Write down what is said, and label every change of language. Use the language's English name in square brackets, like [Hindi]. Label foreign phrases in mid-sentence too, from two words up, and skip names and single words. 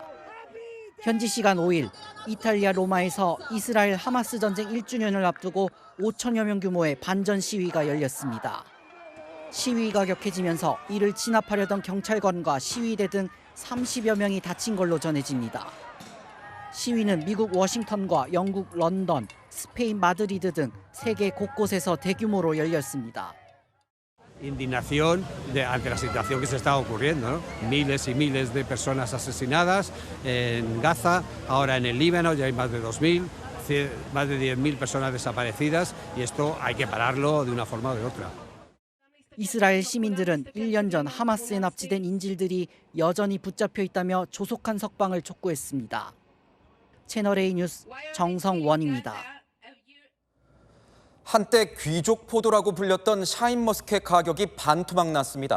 [Korean] 현지 시간 5일 이탈리아 로마에서 이스라엘 하마스 전쟁 1주년을 앞두고 5천여 명 규모의 반전 시위가 열렸습니다. 시위가 격해지면서 이를 진압하려던 경찰관과 시위대 등 30여 명이 다친 걸로 전해집니다. 시위는 미국 워싱턴과 영국 런던, 스페인 마드리드 등 세계 곳곳에서 대규모로 열렸습니다. [Spanish] Indignación ante la situación que se está ocurriendo, ¿no? Miles y miles de personas asesinadas en Gaza, ahora en el Líbano ya hay más de 2.000, más de 10.000 personas desaparecidas y esto hay que pararlo de una forma o de otra. [Korean] 이스라엘 시민들은 1년 전 하마스에 납치된 인질들이 여전히 붙잡혀 있다며 조속한 석방을 촉구했습니다. 채널A 뉴스 정성원입니다. 한때 귀족 포도라고 불렸던 샤인머스켓 가격이 반토막 났습니다.